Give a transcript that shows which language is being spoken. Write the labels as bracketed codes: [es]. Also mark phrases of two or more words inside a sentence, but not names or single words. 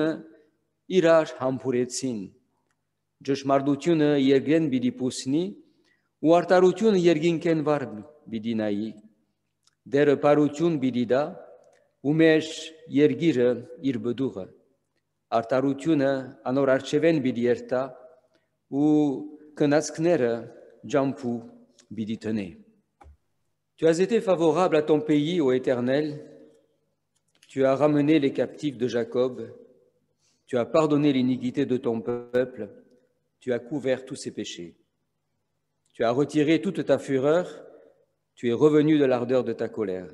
[hy] իրար համբուրեցին, ճշմարտությունը երկրեն բիդի պուսնի ու արտարությունը երկինքեն վար բիդի նայի, դերը պարություն բիդի դա ու մեր երկիրը իր բդուղը, արտարությունը անոր արջևեն բիդի երտա ու կնացքները ջամփու բիդի տնե. [fr] Tu as été favorable à ton pays, ô Éternel, tu as ramené les captifs de Jacob, tu as pardonné l'iniquité de ton peuple, tu as couvert tous ses péchés. Tu as retiré toute ta fureur, tu es revenu de l'ardeur de ta colère.